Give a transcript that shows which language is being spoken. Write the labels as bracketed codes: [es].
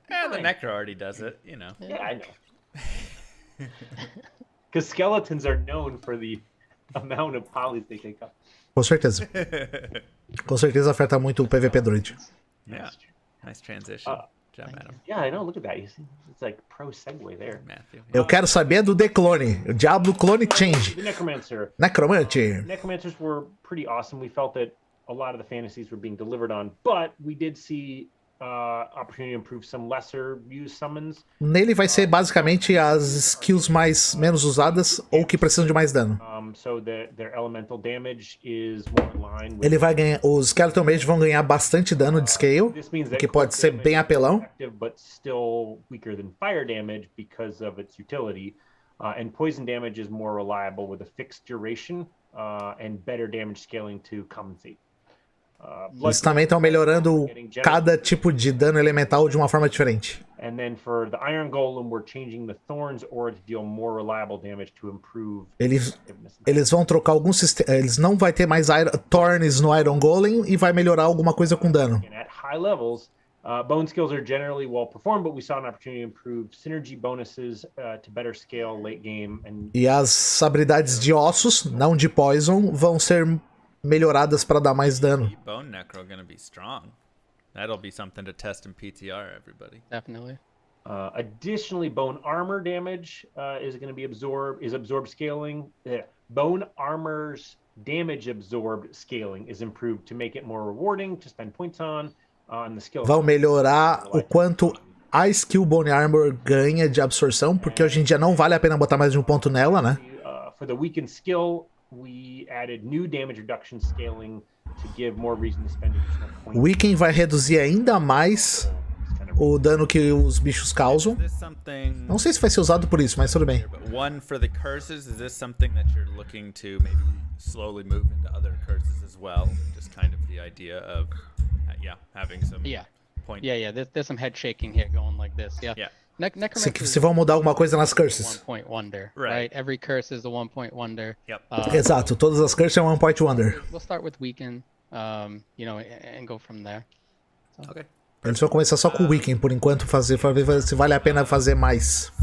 [en] Yeah, the Necro already does it, you know. Yeah, I know. Because skeletons are known for the amount of polys they take up. [pt] Com certeza. Com certeza afeta muito o PVP Druid. [en] Yeah. Nice transition. Job, Adam. Yeah, I know. Look at that. You see, it's like pro segue there. Matthew. [pt] Eu quero saber do D-Clone. O Diablo Clone Change. [en] The Necromancer. Necromancer. Necromancers were pretty awesome. We felt that a lot of the fantasies were being delivered on, but we did see opportunity to improve some lesser used summons. [pt] Nele vai ser basicamente as skills menos usadas ou que precisam de mais dano. [en] So their elemental damage is more in line with... [pt] Ele vai ganhar, os Skeleton Mage vão ganhar bastante dano de scale, que pode ser bem apelão. [en] But still weaker than fire damage because of its utility. And poison damage is more reliable with a fixed duration and better damage scaling to compensate. [pt] Eles também estão melhorando cada tipo de dano elemental de uma forma diferente. [en] And then for the Iron Golem, we're changing the Thorns aura to deal more reliable damage to improve. [pt] Eles vão trocar alguns sistemas. Eles não vai ter mais Thorns no Iron Golem e vai melhorar alguma coisa com dano. [en] And at high levels, bone skills are generally well performed, but we saw an opportunity to improve synergy bonuses to better scale late game. [pt] E as habilidades de ossos, não de poison, vão ser melhoradas para dar mais dano. [en] Bone Necro gonna be strong. That'll be something to test in PTR, everybody. Definitely. Additionally, bone armor damage is going to be absorbed scaling. Bone armor's damage absorbed scaling is improved to make it more rewarding to spend points on the skill. [pt] Vão melhorar o quanto a skill Bone Armor ganha de absorção, porque hoje em dia não vale a pena botar mais de um ponto nela, né? [en] For the weakened skill, we added new damage reduction scaling to give more reason to spend additional points. [pt] O Weaken vai reduzir ainda mais o dano que os bichos causam. Não sei se vai ser usado por isso, mas tudo bem. [en] One for the curses, is this something that you're looking to maybe slowly move into other curses as well? Just kind of the idea of having some point. Yeah, there's some head shaking here going like this. Yeah. [pt] Se vão mudar alguma coisa nas curses. [en] One point wonder, right? Every curse is a 1 point wonder. Yep. [pt] Exato, todas as curses são [en] 1 point wonder. We'll start with weaken, you know, and go from there. So. Okay. [pt] Eles vão começar só com o Weaken por enquanto, para ver se vale a pena fazer mais.